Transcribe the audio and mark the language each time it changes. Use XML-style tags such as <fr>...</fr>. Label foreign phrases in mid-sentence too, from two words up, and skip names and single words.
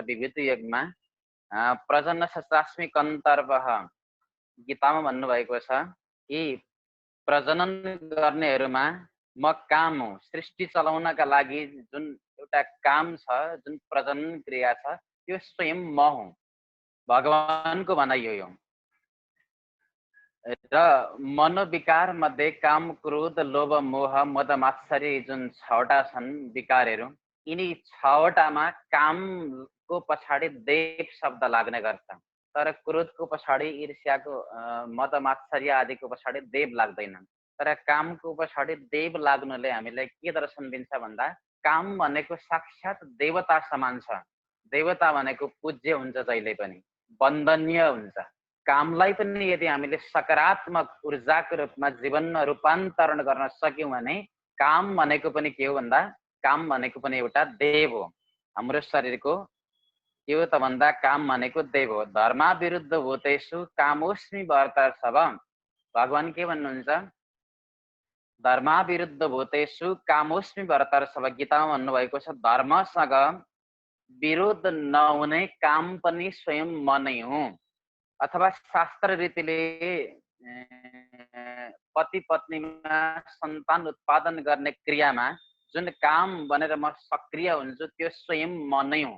<ne>विभूति योगमा</ne> <sa>प्रजन शस्त्रास्मि कन्तर्वः</sa> <ne>गीतामा भन्नुभएको छ कि प्रजनन गर्नेहरूमा म काम हो। सृष्टि चलाउनका लागि जुन एउटा काम छ, जुन प्रजनन क्रिया छ, त्यो स्वयं म हुँ, भगवानको भनाइ हो। र मनोविकार मध्ये काम क्रोध लोभ मोह मद मात्सर्य जुन 6वटा छन् विकारहरू, यिनी 6वटामा कामको पछाडि देव शब्द लाग्ने गर्छ। तर क्रोधको पछाडि ईर्ष्याको मद मात्सर्य आदिको पछाडि देव लाग्दैन। तर कामको पछाडि देव लाग्नुले हामीलाई के दर्शन दिन्छ भन्दा, काम भनेको साक्षात देवता समान छ। देवता भनेको पूज्य हुन्छ, जहिले पनि वन्दनीय हुन्छ। कामलाई पनि यदि हामीले सकारात्मक ऊर्जाको रूपमा जीवनमा रूपान्तरण गर्न सक्यौं भने काम भनेको पनि के हो भन्दा, काम भनेको पनि एउटा देव हो। हाम्रो शरीरको के हो त भन्दा काम भनेको देव हो।</ne> <sa>धर्मा विरुद्ध भूतेषु कामोस्मि भरतर्षभ।</sa> <ne>भगवान के भन्नुहुन्छ?</ne> <sa>धर्मा विरुद्ध भूतेषु कामोस्मि भरतर्षभ।</sa> <ne>गीतामा भन्नुभएको छ धर्मसँग विरोध नहुने काम पनि स्वयं म नै हुँ। अथवा शास्त्र रीतिले पति पत्नीमा सन्तान उत्पादन गर्ने क्रियामा जुन काम बनेर म सक्रिय हुन्छु, त्यो स्वयं म नै हुँ।</ne>